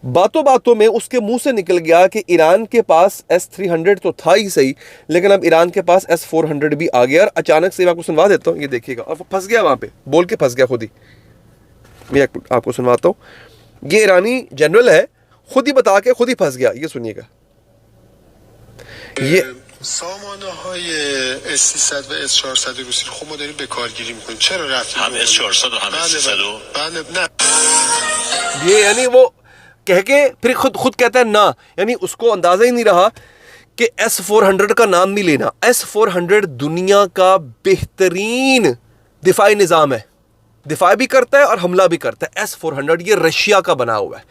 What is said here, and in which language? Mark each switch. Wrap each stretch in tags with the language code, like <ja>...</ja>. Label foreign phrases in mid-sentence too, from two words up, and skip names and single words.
<hi>बातों बातों में उसके मुंह से निकल गया कि ईरान के पास S-300 तो था ही सही, लेकिन अब ईरान के पास S-400 भी आ गया। और अचानक से मैं आपको सुनवा देता हूँ, ये देखिएगा। और फंस गया वहां पे, बोल के फंस गया खुद ही। मैं आपको सुनवाता हूँ। ये ईरानी जनरल है, खुद ही बता के खुद ही फंस गया। ये सुनिएगा। ये</hi> <fa>سامانه‌های S300 و S400 روسی رو خب ما داریم به کارگیری می‌کنیم. چرا رفتیم هم S400 و هم S300 بله نه</fa> <hi>ये यानी वो कह के फिर खुद कहता है ना, यानी उसको अंदाजा ही नहीं रहा कि S-400 का नाम नहीं लेना। S-400 दुनिया का बेहतरीन दिफाई निज़ाम है, दिफा भी करता है और हमला भी करता है। S-400 ये रशिया का बना हुआ है।</hi>